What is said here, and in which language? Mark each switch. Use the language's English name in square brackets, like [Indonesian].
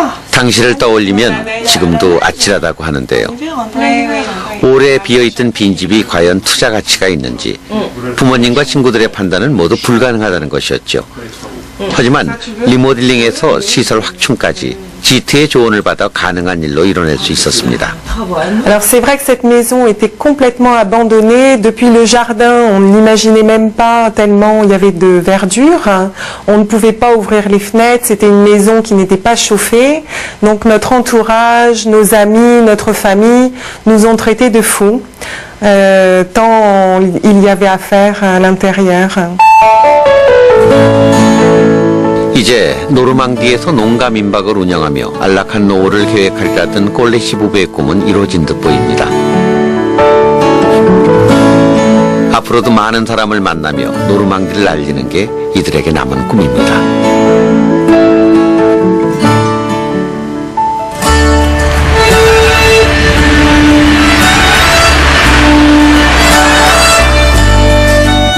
[Korean] 당시를 떠올리면 지금도 아찔하다고 하는데요. 오래 비어있던 빈집이 과연 투자 가치가 있는지 부모님과 친구들의 판단은 모두 불가능하다는 것이었죠. 하지만 리모델링에서 시설 확충까지 지트의 조언을 받아 가능한 일로 이뤄낼 수 있었습니다. [French] Alors c'est vrai que cette maison était complètement abandonnée. Depuis le jardin, on n'imaginait même pas tellement il y avait de verdure. On ne pouvait pas ouvrir les fenêtres. C'était une maison qui n'était pas chauffée. Donc notre entourage, nos amis, notre famille nous ont traités de fous. Tant il y avait à faire à l'intérieur. [Korean] 이제 노르망디에서 농가 민박을 운영하며 안락한 노후를 계획하리라던 꼴레시 부부의 꿈은 이루어진 듯 보입니다. 앞으로도 많은 사람을 만나며 노르망디를 알리는 게 이들에게 남은 꿈입니다.